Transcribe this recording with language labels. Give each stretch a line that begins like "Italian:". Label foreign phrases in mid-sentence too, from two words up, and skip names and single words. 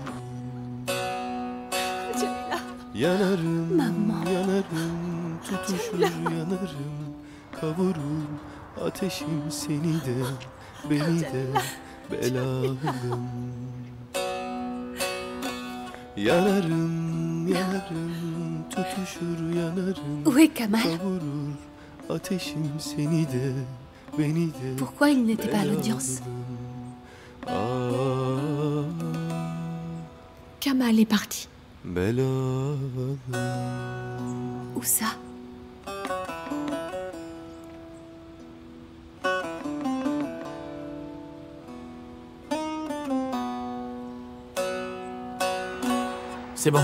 Turkish: Yanarım, yanarım, tutuşur yanarım, kavurur ateşim seni de, beni de belalım. Yanarım, yanarım, tutuşur yanarım,
French: Où est Kamal?
Turkish: kavurur ateşim seni de, beni de
French: Pourquoi il n'était pas à l'audience? Kamal est parti.
Turkish: Belalım.
French: Où ça? C'est bon.